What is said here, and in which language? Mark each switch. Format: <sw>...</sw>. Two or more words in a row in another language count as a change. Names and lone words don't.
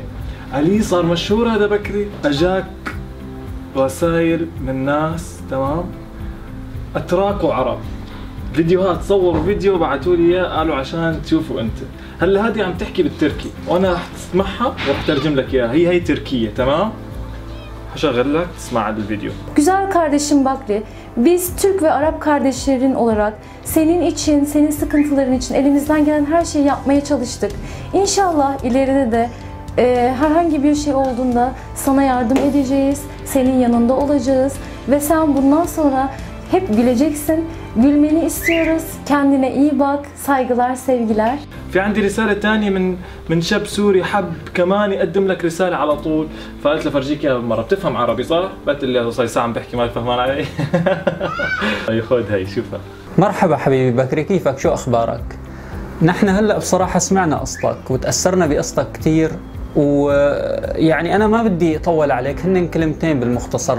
<ar>قال لي صار مشهور هذا بكري، اجاك رسائل من ناس، تمام؟ اتراك وعرب، فيديوهات، صوروا فيديو وبعثوا لي اياه، قالوا عشان تشوفوا انت. هلا هذه عم تحكي بالتركي وانا رح تسمعها ورح ترجم لك اياها. هي تركية، تمام؟ هشغل لك تسمع الفيديو.</ar> <tr>Güzel kardeşim Bakri, biz Türk ve Arap kardeşlerin olarak senin için, senin sıkıntıların için elimizden gelen her şeyi yapmaya çalıştık. İnşallah ileride de Herhangi bir şey olduğunda sana yardım edeceğiz, senin yanında olacağız ve sen bundan sonra hep güleceksin. Gülmeni istiyoruz. Kendine iyi bak. Saygılar, sevgiler.</tr> <ar>في عندي رسالة تانية من شاب سوري حب كمان يقدم لك رسالة على طول، فقلت له فرجيك اياها بالمرة. بتفهم عربي صح؟ قلت لي صار ساعة عم بحكي ما فهمان علي. هي خذ هي شوفها. مرحبا حبيبي بكري، كيفك؟ شو أخبارك؟ نحن هلأ بصراحة سمعنا قصتك وتأثرنا بقصتك كتير، ويعني أنا ما بدي أطول عليك، هن كلمتين بالمختصر.</ar>